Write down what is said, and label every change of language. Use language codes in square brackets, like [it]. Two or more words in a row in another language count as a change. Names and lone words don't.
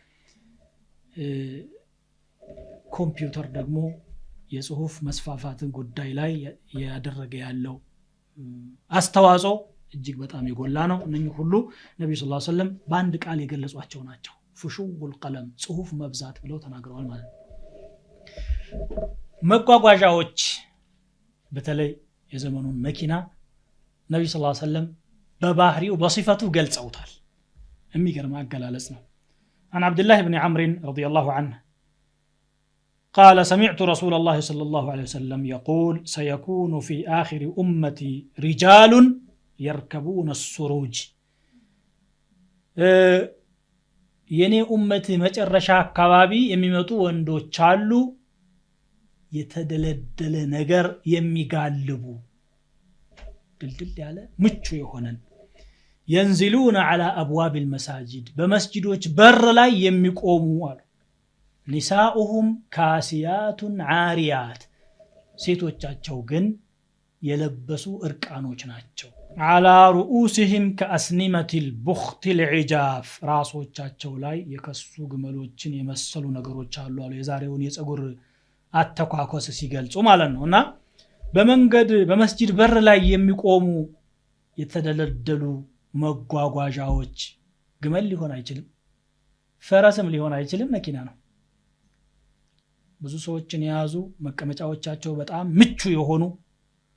[am] ኮምፒውተር ደግሞ የጽሁፍ መስፋፋትን ጉዳይ ላይ ያደረገ ያለው አስተዋጽኦ እጅግ በጣም የጎላ ነው እነኚህ ሁሉ ነብዩ [ar] صلى الله عليه وسلم [am] በአንድ ቃል የገለጿቸው ናቸው ፍሹል ቀለም ጽሁፍ መብዛት ብለው ተናግረዋል ማለት ነው መጓጓዣዎች በተለይ የዘመኑን መኪና ነብዩ [ar] صلى الله عليه وسلم [am] በባህሪው በصفቱ ገልጸውታል የሚገርም አገላለጽ ነው [ar] عن عبد الله بن عمرو رضي الله عنه قال سمعت رسول الله صلى الله عليه وسلم يقول سيكون في آخر أمتي رجال يركبون السروج [am] የኔ ኡመት መጨረሻ አካባቢ የሚመጡ ወንዶች አሉ የተደለደለ ነገር የሚጋልቡ ድልድል ያለ ምቹ የሆነን [ar] ينزلون على أبواب المساجد [am] በመስጂዶች በር ላይ የሚቆሙ አሉ [ar] نساؤهم كاسيات عاريات [am] ሴቶቻቸው ግን የለበሱ እርቃኖች ናቸው [ar] على رؤوسهم كأسنمة البخت العجاف [am] ራሶቻቸው ላይ የከሱ ግመሎችን የመሰሉ ነገሮች አሉ አሉ የዛሬውን የፀጉር አተኳኮስ ሲገልጹ ማለት ነውና በመንገድ በመስጂድ በር ላይ የሚቆሙ የተደለደሉ መጓጓዣዎች ግመል ሊሆን አይችልም ፈረስም ሊሆን አይችልም መኪና ነው ብዙ ሰዎችን ያዙ መቀመጫዎቻቸው በጣም ምቹ የሆኑ